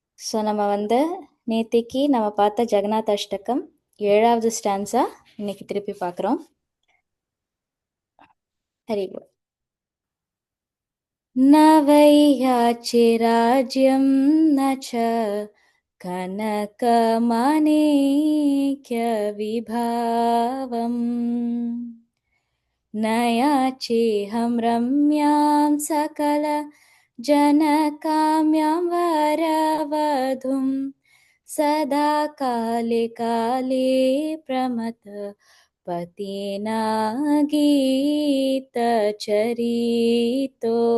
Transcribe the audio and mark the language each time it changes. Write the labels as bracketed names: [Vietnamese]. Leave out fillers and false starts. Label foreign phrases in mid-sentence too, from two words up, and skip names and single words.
[Tamil] ஸோ நம்ம நேத்திக்கு நம்ம பார்த்த ஜெகநாத் அஷ்டகம் 7வது ஸ்டான்ஸா இன்னைக்கு திருப்பி பார்க்குறோம். [Bangla] হরি বোল. [Sanskrit] न वै याचिराज्यं न च कनकमाणिक्यविभावम् न याचेऽहं रम्यां सकलजनकाम्यां वरवधूं सदा काले काले पतिनागीतचरितो